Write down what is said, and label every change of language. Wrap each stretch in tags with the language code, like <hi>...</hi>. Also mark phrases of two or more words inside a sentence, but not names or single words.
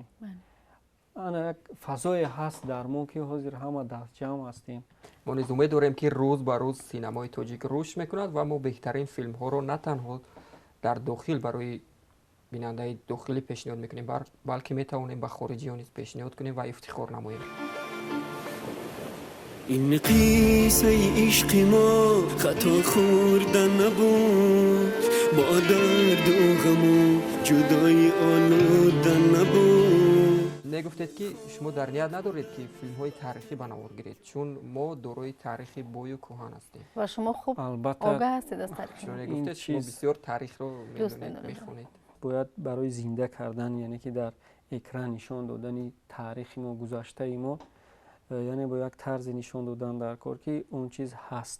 <tg>ана як фазое ҳаст дар мо ки ҳозир ҳама дастҷамъ ҳастем. мо низ умед дорем ки рӯз ба рӯз синамои тоҷик рушд мекунад ва мо беҳтарин филмҳоро на танҳо дар дохил барои бинандаи дохилӣ пешниҳод мекунем, балки метавонем ба хориҷиён низ пешниҳод кунем ва ифтихор намоем.</tg> <fa>این قصه عشق ما خطا خوردن نبود، با درد و غم و جدایی آلودن نبود.</fa> <tg>негуфтед ки шумо дар ният надоред ки филмҳои таърихӣ ба навор гиред, чун мо дорои таърихи бою кӯҳан ҳастем. ва шумо хуб огаҳ ҳастед аз таърихи. шумо негуфтед шумо бисёр таърихро мехонед. бояд барои зинда кардан яъне ки дар экран нишон додани таърихи мо, гузаштаи мо, яъне бо як тарзе нишон додан дар кор ки он чиз ҳаст.</tg>